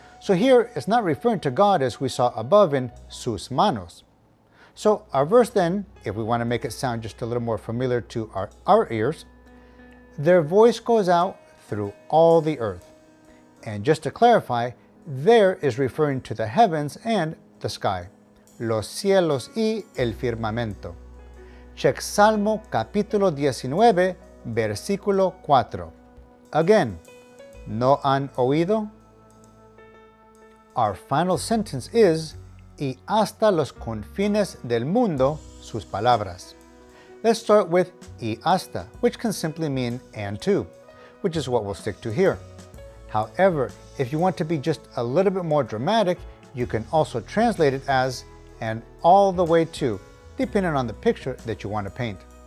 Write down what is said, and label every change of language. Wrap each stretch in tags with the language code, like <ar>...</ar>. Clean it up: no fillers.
<en>So here it's not referring to God as we saw above in</en> <es>sus manos.</es> <en>So our verse then, if we want to make it sound just a little more familiar to our ears, their voice goes out through all the earth. And just to clarify, there is referring to the heavens and the sky.</en> <es>Los cielos y el firmamento.</es> <en>Check</en> <es>Salmo capítulo 19, versículo 4.</es> <en>Again,</en> <es>¿no han oído?</es> <en>Our final sentence is,</en> <es>y hasta los confines del mundo sus palabras.</es> <en>Let's start with</en> <es>y hasta,</es> <en>which can simply mean and to, which is what we'll stick to here. However, if you want to be just a little bit more dramatic, you can also translate it as and all the way to, depending on the picture that you want to paint.</en>